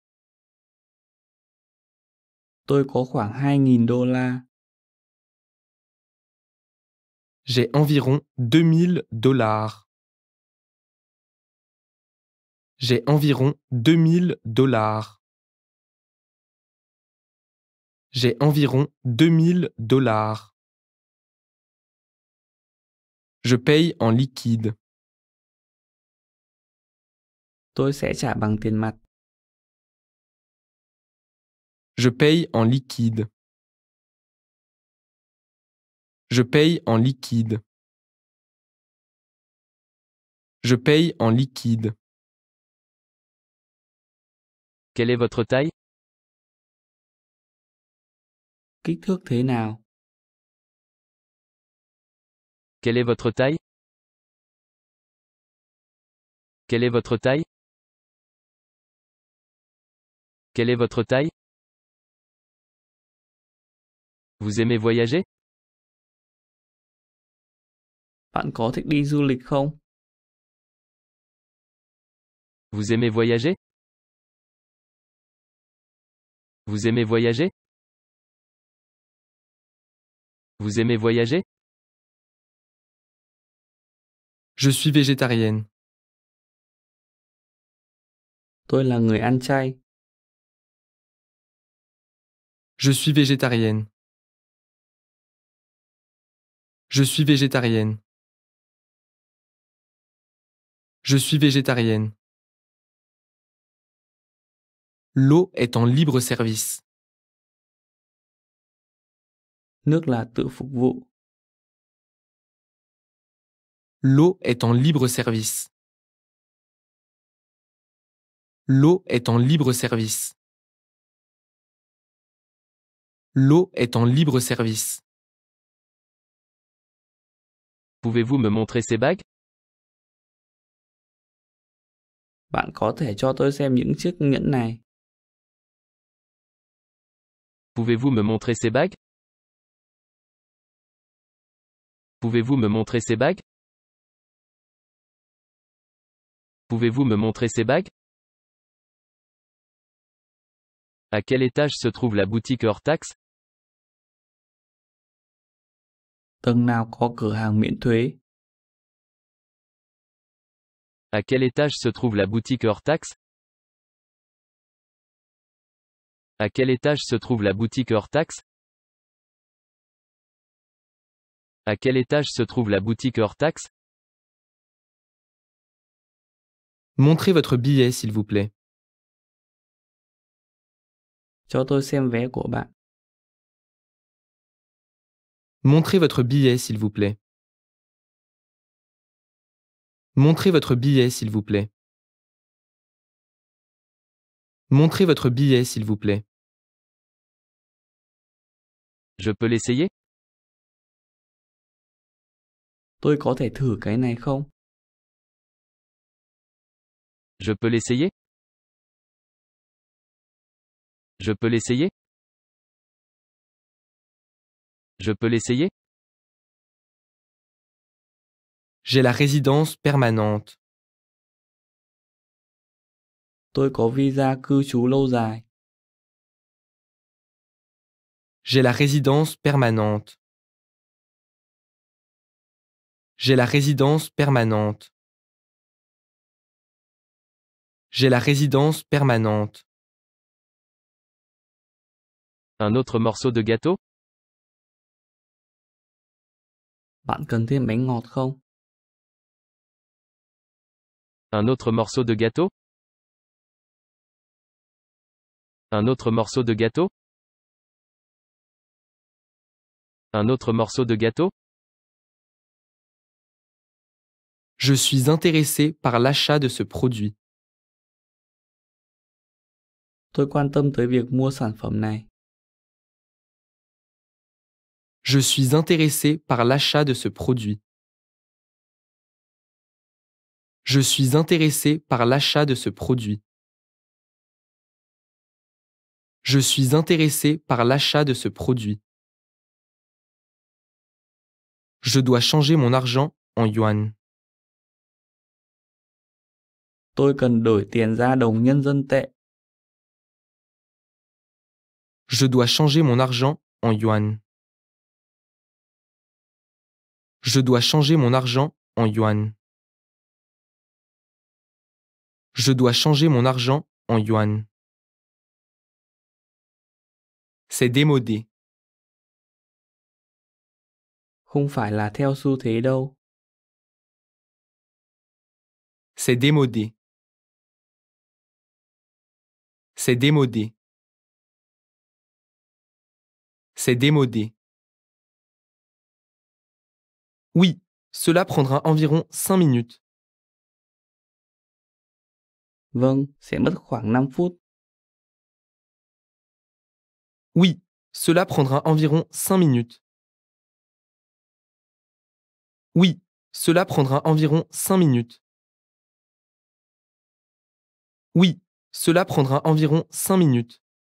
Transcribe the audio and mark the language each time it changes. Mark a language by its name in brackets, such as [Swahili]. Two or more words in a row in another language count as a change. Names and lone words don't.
[Vietnamese] Tôi có khoảng 2.000 đô la. [French] J'ai environ $2000. J'ai environ $2000. J'ai environ $2000. Je paye en liquide. [Vietnamese] Tôi sẽ trả bằng tiền mặt. [French] Je paye en liquide. Je paye en liquide. Je paye en liquide. Quelle est votre taille? [Vietnamese] Kích thước thế nào? [French] Quelle est votre taille? Quelle est votre taille? Quelle est votre taille? Vous aimez voyager? [Vietnamese] Bạn có thích đi du lịch không? [French] Vous aimez voyager? Vous aimez voyager? Vous aimez voyager? Je suis végétarienne. [Vietnamese] Tôi là người ăn chay. [French] Je suis végétarienne. Je suis végétarienne. Je suis végétarienne. L'eau est en libre service. [Vietnamese] Nước là tự phục vụ. [French] L'eau est en libre service. L'eau est en libre service. L'eau est en libre service. Pouvez-vous me montrer ces bagues? [Vietnamese] Bạn có thể cho tôi xem những chiếc nhẫn này. [French] Pouvez-vous me montrer ces bagues? Pouvez-vous me montrer ces bagues? Pouvez-vous me montrer ces bagues? À quel étage se trouve la boutique hors taxe? [Vietnamese] Tầng nào có cửa hàng miễn thuế? [French] À quel étage se trouve la boutique hors taxe? À quel étage se trouve la boutique hors taxe? À quel étage se trouve la boutique hors taxe? Montrez votre billet, s'il vous plaît. [Vietnamese] Cho tôi xem vé của bạn. [French] Montrez votre billet, s'il vous plaît. Montrez votre billet, s'il vous plaît. Montrez votre billet, s'il vous plaît. Je peux l'essayer? [Vietnamese] Tôi có thể thử cái này không? [French] Je peux l'essayer? Je peux l'essayer? Je peux l'essayer? J'ai la résidence permanente. [Vietnamese] Tôi có visa cư trú lâu dài. [French] J'ai la résidence permanente. J'ai la résidence permanente. J'ai la résidence permanente. Un autre morceau de gâteau? [Vietnamese] Bạn cần thêm bánh ngọt không? [French] Un autre morceau de gâteau? Un autre morceau de gâteau? Un autre morceau de gâteau? Je suis intéressé par l'achat de ce produit. [Vietnamese] Tôi quan tâm tới việc mua sản phẩm này. [French] Je suis intéressé par l'achat de ce produit. Je suis intéressé par l'achat de ce produit. Je suis intéressé par l'achat de ce produit. Je dois changer mon argent en yuan. [Vietnamese] Tôi cần đổi tiền ra đồng nhân dân tệ. [French] Je dois changer mon argent en yuan. Je dois changer mon argent en yuan. Je dois changer mon argent en yuan. C'est démodé. [Vietnamese] Không phải là theo xu thế đâu. [French] C'est démodé. C'est démodé. C'est démodé. Oui, cela prendra environ 5 minutes. [Vietnamese] Vâng, sẽ mất khoảng 5 phút. [French] Oui, cela prendra environ 5 minutes. Oui, cela prendra environ 5 minutes. Oui, cela prendra environ 5 minutes.